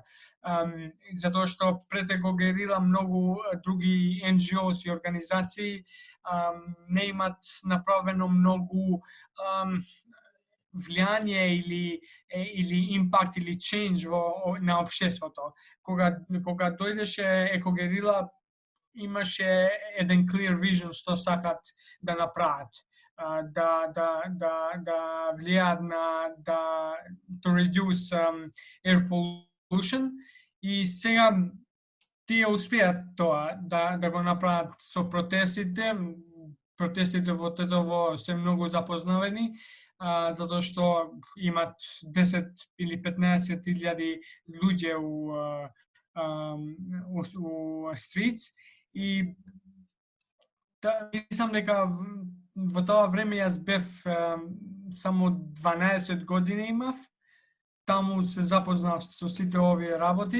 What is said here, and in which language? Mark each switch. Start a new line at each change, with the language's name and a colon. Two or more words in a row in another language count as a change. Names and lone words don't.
Macedonian: Затоа што пред екогерила многу други NGOs и организации не имат направено многу влијание или импакт или change на општеството. Кога дојдеше екогерила, имаше еден
English: clear vision
Macedonian: што сакат да направат, да влијаат на
English: to reduce air pollution
Macedonian: и сега тие успеат тоа да го направат со протестите. Протестите во Тетово се многу запознавени, затоа што имат 10 или 15 илјади луѓе у streets и мислам дека во тоа време јас бев само 12 години имав, таму се запознав со сите овие работи.